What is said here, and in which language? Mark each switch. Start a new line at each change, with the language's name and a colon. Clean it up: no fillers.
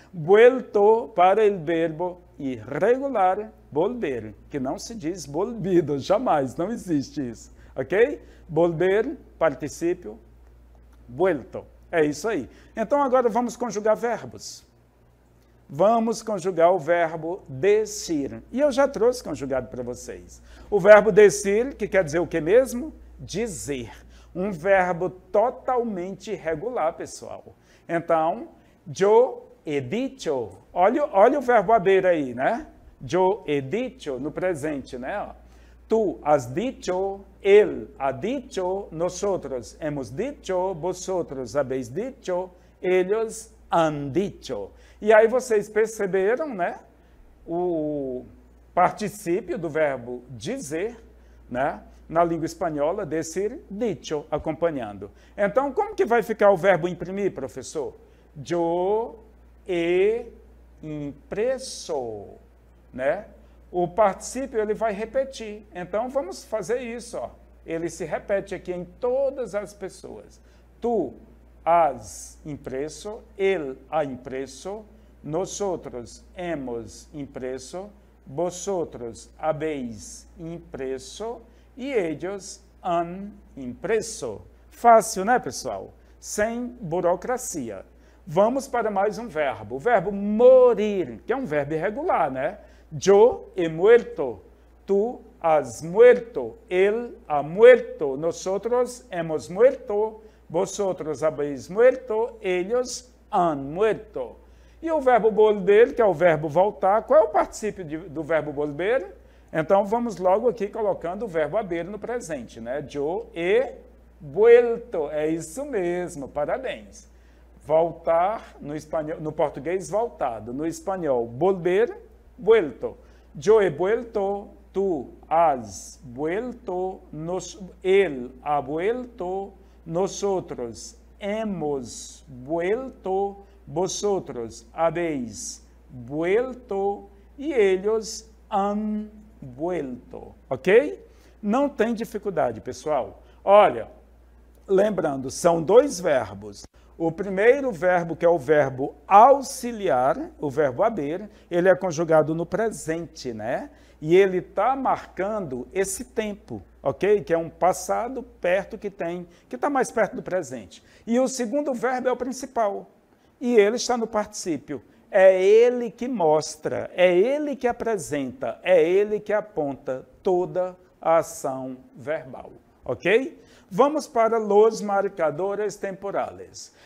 Portuguese: Vuelto para o verbo irregular, volver, que não se diz volvido, jamais, não existe isso, ok? Volver, particípio, vuelto, é isso aí. Então, agora vamos conjugar verbos. Vamos conjugar o verbo decir. E eu já trouxe conjugado para vocês. O verbo decir, que quer dizer o que mesmo? Dizer. Um verbo totalmente irregular, pessoal. Então,
Spanish: yo he dicho.
Portuguese: Olha o verbo haber aí, né?
Spanish: Yo he dicho,
Portuguese: no presente, né?
Spanish: Tu has dicho, él ha dicho, nosotros hemos dicho, vosotros habéis dicho, ellos han dicho.
Portuguese: E aí vocês perceberam, né? O particípio do verbo dizer, né? Na língua espanhola, decir, dicho, acompanhando. Então, como que vai ficar o verbo imprimir, professor?
Spanish: Yo he impresso,
Portuguese: né? O particípio, ele vai repetir. Então, vamos fazer isso, ó. Ele se repete aqui em todas as pessoas.
Spanish: Tu has impresso, él ha impresso, nosotros hemos impresso, vosotros habéis impresso, e ellos han impresso.
Portuguese: Fácil, né, pessoal? Sem burocracia. Vamos para mais um verbo. O verbo morir, que é um verbo irregular, né?
Spanish: Yo he muerto. Tu has muerto. Él ha muerto. Nosotros hemos muerto. Vosotros habéis muerto. Ellos han muerto.
Portuguese: E o verbo volver, que é o verbo voltar. Qual é o particípio do verbo volver? Então, vamos logo aqui colocando o verbo haber no presente, né?
Spanish: Yo he vuelto.
Portuguese: É isso mesmo, parabéns. Voltar, no espanhol, no português, voltado. No espanhol, volver, vuelto.
Spanish: Yo he vuelto, tu has vuelto, él ha vuelto, nosotros hemos vuelto, vosotros habéis vuelto, e ellos han vuelto, ok?
Portuguese: Não tem dificuldade, pessoal. Olha, lembrando, são dois verbos. O primeiro verbo, que é o verbo auxiliar, o verbo haber, ele é conjugado no presente, né? E ele está marcando esse tempo, ok? Que é um passado perto que está mais perto do presente. E o segundo verbo é o principal. E ele está no particípio. É ele que mostra, é ele que apresenta, é ele que aponta toda a ação verbal, ok?
Spanish: Vamos para los marcadores temporales.